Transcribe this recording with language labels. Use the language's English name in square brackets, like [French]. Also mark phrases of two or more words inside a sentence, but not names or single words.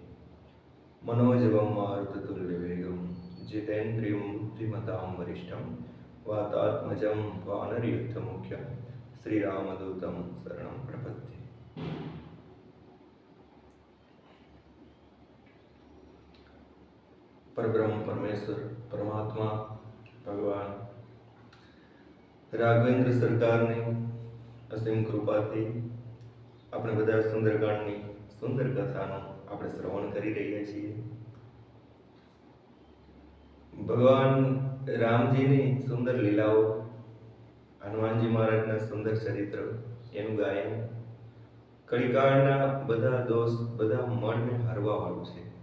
[Sanskrit] मनोजवं मारुततुल्यवेगं जितेन्द्रियं बुद्धिमतां वरिष्ठं वातात्मजं वानरयुद्धमुख्यं श्रीरामदूतं शरणं प्रपद्ये। [Gujarati] પરબ્રહ્મ પરમેશ્વર પરમાત્મા ભગવાન રાઘવેન્દ્ર સરકારની અસીમ કૃપાથી આપણે બધા સુંદરકાંડની સુંદર કથાનું આપણે શ્રવણ કરી રહ્યા છીએ। ભગવાન રામજીની સુંદર લીલાઓ, હનુમાનજી મહારાજના સુંદર ચરિત્ર, એનું ગાયન કળીકાળના બધા દોષ, બધા મનને હરવાવાળું છે।